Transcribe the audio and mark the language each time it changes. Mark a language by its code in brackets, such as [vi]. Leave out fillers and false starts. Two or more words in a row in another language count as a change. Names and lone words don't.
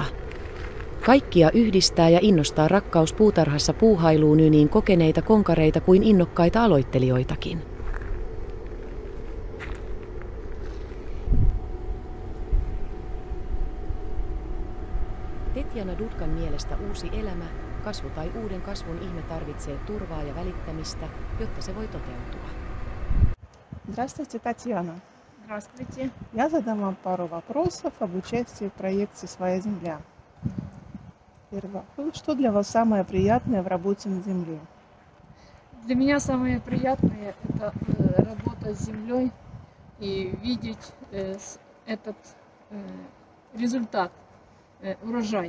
[fi] Kaikkia yhdistää ja innostaa rakkaus puutarhassa puuhailuun niin kokeneita konkareita kuin innokkaita aloittelijoitakin. Tetjana Dudkan mielestä uusi elämä, kasvu tai uuden kasvun ihme tarvitsee turvaa ja välittämistä, jotta se voi toteutua. [ru] Здравствуйте, Татьяна. Здравствуйте. Я задам вам пару вопросов об участии в проекте «Своя земля». Первый вопрос. Что для вас самое приятное в работе на земле? Для меня самое приятное – это работа с землей и видеть этот результат, урожай.